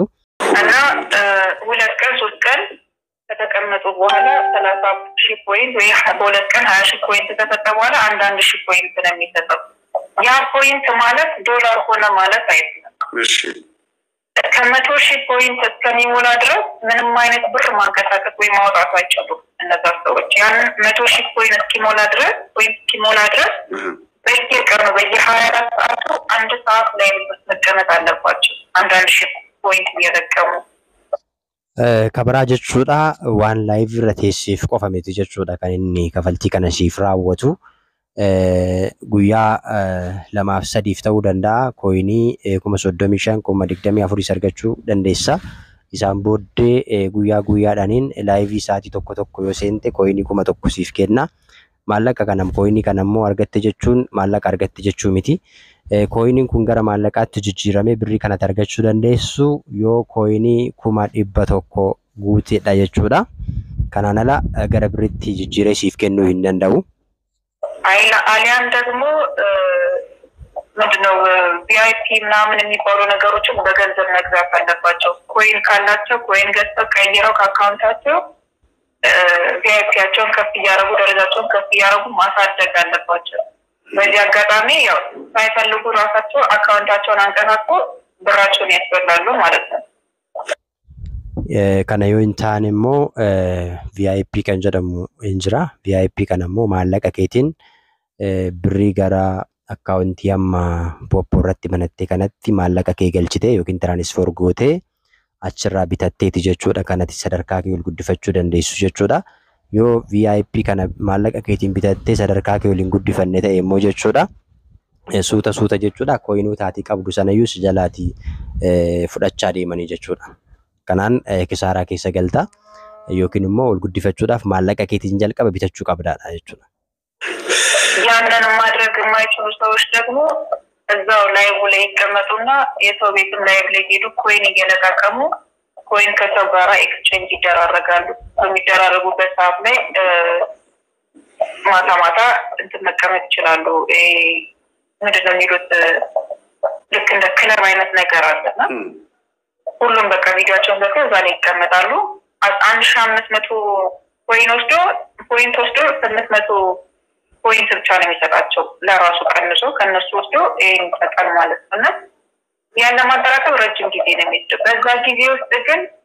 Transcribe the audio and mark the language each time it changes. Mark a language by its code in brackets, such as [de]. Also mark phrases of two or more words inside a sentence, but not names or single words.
[am] እና ሁለት ቀን ሶስት ቀን ከተቀመጡ በኋላ 30,000 ፖይንት ወይ በሁለት ቀን 20,000 ፖይንት ከተሰጠ በኋላ አንዳንድ ሺህ ፖይንት ነው የሚሰጠው ያ ፖይንት ማለት ዶላር ሆነ ማለት አይደለም እሺ ከ100,000 ፖይንት እስከሚሞላ ድረስ ምንም አይነት ብር ማንቀሳቀስ ወይ ማውጣት አይችሉም እነዛ ሰዎች ያን 100,000 ፖይንት እስኪሞላ ድረስ በየቀኑ በየ24 ሰዓቱ አንድ ሰዓት ላይ መቀመጥ አለባቸው አንዳንድ ሺህ ፖይንት እየተቀሙ [om] kabara jechuudha waan live irra teessiif qofa miti jechuudha kan inni kafaltii kana siif raawwatu guyyaa 2-3 ta'uu danda'a kooyinii 35,24 argachuu dandeessa isaan booddee guyyaadhaaniin live sa'aatii tokko yoo seente kooyinii 1,000 siif kenna maallaqa kanam kooyinii kanammoo argatte jechuun maallaqa argatte jechuu miti kooyiniin kun gara maallaqaatti jijjiiramee birrii kanatti argachuu dandeessu yoo kooyinii 100,000 guuteedha jechuudha kanaan ala gara birriitti jijjiiree siif kennuu hin danda'u [am] አሊያን ደግሞ ምንድነው ቪአይፒ ምናምን የሚባሉ ነገሮችን በገንዘብ መግዛት አለባቸው ኮይን ካላቸው ኮይን ገዝተው ቀይረው ከአካውንታቸው ቪአይፒያቸውን ከፍ ያደርጉ ደረጃቸውን ከፍ ያደርጉ ማሳደግ አለባቸው በዚህ አጋጣሚ ያው ሳይፈልጉ ራሳቸው አካውንታቸውን አንቀሳቅሶ ብራቸውን ያስበላሉ ማለት ነው [om] kana yoo hin taane immoo VIP kan jedhamu hin jira VIP kana immoo maallaqa keetiin birrii gara akkaawuntii amma poppoo irratti banattee kanatti maallaqa kee galchitee yookiin tiraanisfoor gootee achirraa bitatteeti jechuudha kanatti sadarkaa kee ol guddifachuu dandeessu jechuudha yoo VIP kana maallaqa keetiin bitattee sadarkaa kee ol hin guddifanne ta'e immoo jechuudha suuta jechuudha kooyinuu taatii qabdu sanayyuu si jalaatii fudhachaa deemanii jechuudha kanaan kisaaraa keessa galta yookiin immoo ol guddifachuudhaaf maallaqa keetiin jalqaba bitachuu qabdaadha jechuudha [am] ያንን ማድረግ የማይችሉ ሰዎች ደግሞ እዛው ላይቭ ላይ ይቀመጡና የሰው ቤትም ላይቭ ላይ ሄዱ ኮይን እየለቃቀሙ ኮይን ከሰው ጋር ኤክስቼንጅ ይደራረጋሉ በሚደራረጉበት ሰዓት ላይ ማታ እንትን መቀመጥ ይችላሉ ምንድነው የሚሉት ልክ እንደ ክለብ አይነት ነገር አለና ሁሉም በቃ ቪዲዮአቸውን ዘግተው እዛ ላይ ይቀመጣሉ። 1500 ፖይንት ወስዶ 800 ፖይንት ብቻ ነው የሚሰጣቸው ለራሱ ቀንሶ ከነሱ ወስዶ ይሄን ይሰጣል ማለት ነው። እና ያን ለማጠራቀም ረጅም ጊዜ ነው የሚወስደው። በዛ ጊዜ ውስጥ ግን